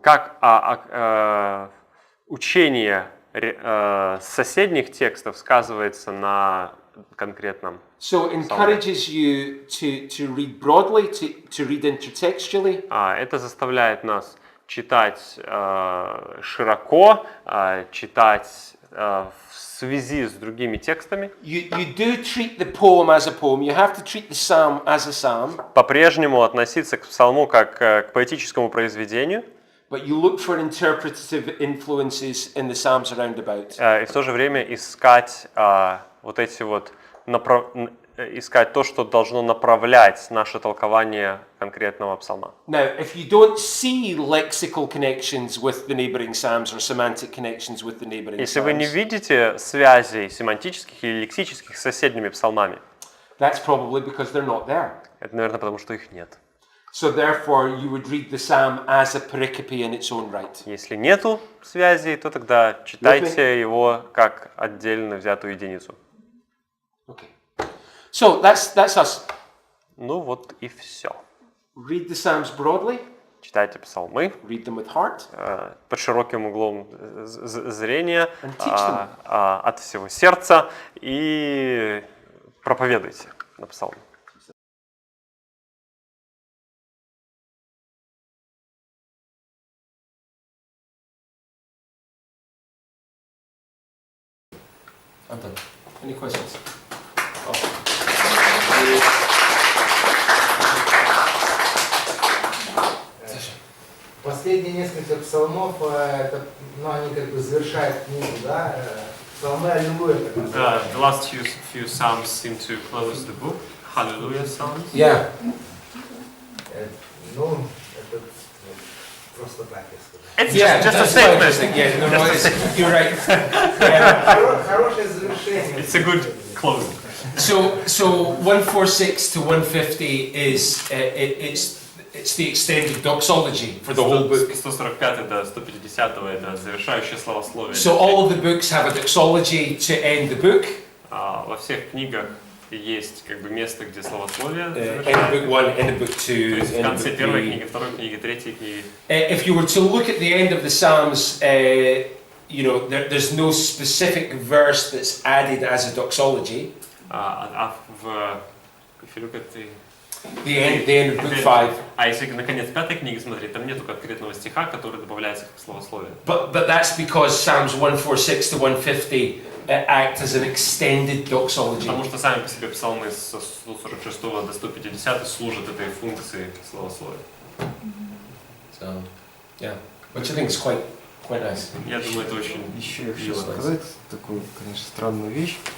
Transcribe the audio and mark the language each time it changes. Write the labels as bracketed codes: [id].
[ru] Как учение соседних текстов сказывается на конкретном? [en] So it encourages you to read broadly, to read intertextually. [ru] Это заставляет нас читать широко, читать в связи с другими текстами. [en] You do treat the poem as a poem. You have to treat the psalm as a psalm. [ru] По-прежнему относиться к псалму как к поэтическому произведению. [en] But you look for interpretative influences in the psalms around about. [ru] И в то же время искать вот эти вот искать то, что должно направлять наше толкование конкретного псалма. [en] Now, if you don't see lexical connections with the neighboring psalms or semantic connections with the neighboring [ru] Если вы не [en] psalms, [ru] видите связей семантических или лексических с соседними псалмами, [en] that's probably because they're not there. [ru] это, наверное, потому что их нет. [en] So therefore, you would read the psalm as a pericope in its own right. [ru] Если нету связей, то тогда читайте его как отдельно взятую единицу. [en] Okay. So that's us. [ru] Ну вот и все. [en] Read the psalms broadly. [ru] Читайте псалмы [en] Read them with heart. [ru] под широким углом зрения, [en] And teach them. [ru] от всего сердца и проповедуйте на псалме. [en] Anton, any questions? [ru] Последние несколько псалмов, это, ну, они как бы завершают книгу, да? Псалмы аллилуйя. [en] The last few psalms seem to close the book. Hallelujah psalms. Yeah. [ru] Ну, это просто так я скажу. [en] It's Yeah, just a that's what I was statement. thinking. Yeah, no, you're right. [ru] Хорошее завершение. [en] It's a good closing. So 146 to 150 is it's the extended doxology for the whole book. [ru] 145 до 150 это завершающее славословие. [en] So all of the books have a doxology to end the book. [ru] Во всех книгах есть как бы место, где славословие [en] End of book 1, end of book 2, [ru] То есть в [en] end of [ru] конце [en] book [ru] первой [en] 3. [ru] книги, второй книги, третьей книги. [en] If you were to look at the end of the Psalms, you know, there's no specific verse that's added as a doxology. If you look at The end of book 5. [ru] А если на конец пятой книги смотреть, там нету конкретного стиха, который добавляется как славословие. [en] But that's because Psalms 146 to 150 act as an extended doxology. [ru] Потому что сами по себе псалмы с 146 до 150 служат этой функции славословия. [en] So, yeah, which I think is quite nice. [ru] Я думаю, это очень Еще я хочу мило. сказать такую, конечно, странную вещь.